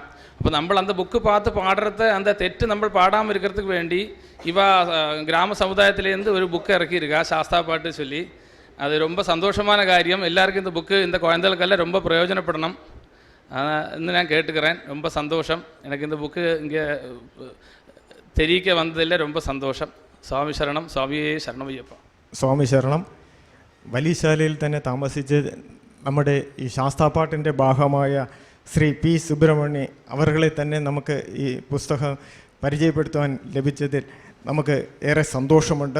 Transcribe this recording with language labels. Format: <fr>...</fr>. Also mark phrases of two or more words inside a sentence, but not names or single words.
<ta>அப்போ நம்ம அந்த புக்கு பார்த்து பாடுறத அந்த தெற்று நம்ம பாடாமல் இருக்கிறதுக்கு வேண்டி கிராம சமுதாயத்திலேருந்து ஒரு புக்கு இறக்கியிருக்கா சாஸ்தா பாட்டு சொல்லி. அது ரொம்ப சந்தோஷமான காரியம். எல்லாருக்கும் இந்த புக்கு இந்த குழந்தைகளுக்கெல்லாம் ரொம்ப பிரயோஜனப்படணும் என்று நான் கேட்டுக்கிறேன். ரொம்ப சந்தோஷம். எனக்கு இந்த புக்கு இங்கே தெரிவிக்க வந்ததில் ரொம்ப சந்தோஷம்.</ta> <ml>സ്വാമി ശരണം. സ്വാമിയെ ശരണമയ്യപ്പ. സ്വാമി ശരണം. വലിയശാലയിൽ തന്നെ താമസിച്ച് നമ്മുടെ ഈ ശാസ്താപാട്ടിൻ്റെ ഭാഗമായ ശ്രീ പി സുബ്രഹ്മണ്യ അവരുകളെ തന്നെ നമുക്ക് ഈ പുസ്തകം പരിചയപ്പെടുത്തുവാൻ ലഭിച്ചതിൽ നമുക്ക് ഏറെ സന്തോഷമുണ്ട്.</ml>